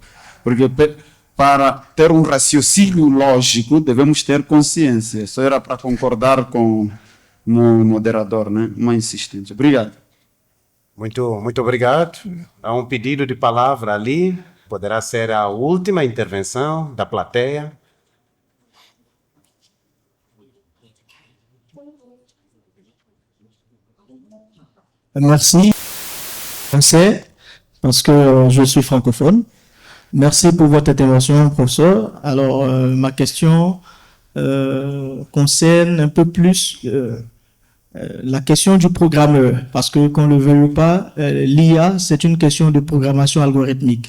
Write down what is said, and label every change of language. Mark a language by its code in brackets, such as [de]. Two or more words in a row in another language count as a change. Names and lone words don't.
[pt] Porque para ter um raciocínio lógico, devemos ter consciência. Isso era para concordar com o moderador, né, uma insistência. Obrigado. Muito obrigado. Há um pedido de palavra ali. Poderá ser a última intervenção da plateia. [fr] Merci. Français, parce que je suis francophone. Merci pour votre intervention, professeur. Alors, ma question concerne un peu plus la question du programmeur, parce que qu'on le veuille ou pas, l'IA, c'est une question de programmation algorithmique.